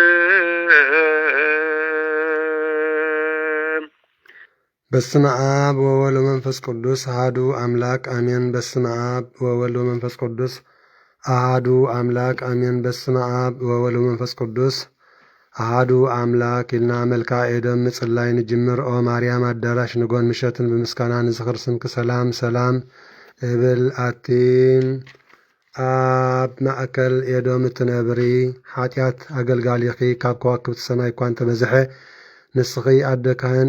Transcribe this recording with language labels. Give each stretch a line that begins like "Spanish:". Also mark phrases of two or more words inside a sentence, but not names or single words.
Geez: በስመ አብ ወወልድ ወመንፈስ ቅዱስ አሐዱ አምላክ አሜን። በስመ አብ ወወልድ ወመንፈስ ቅዱስ አሐዱ አምላክ አሜን። በስመ አብ ወወልድ ወመንፈስ ቅዱስ አሐዱ አምላክ
Tigrinya: ኢልና መልካ ኤደም ምጽላይ ንጅምር ኦ ማርያም አዳራሽ ንጎን ምሸትን በምስጋና ንዝኽር ስምክ ሰላም ሰላም እብል አቲም አብ ማእከል ኤዶም እትነብሪ ኃጢአት አገልጋሊኺ ካብ ከዋክብቲ ሰማይ እኳ እንተበዝሐ ንስኺ ኣደካህን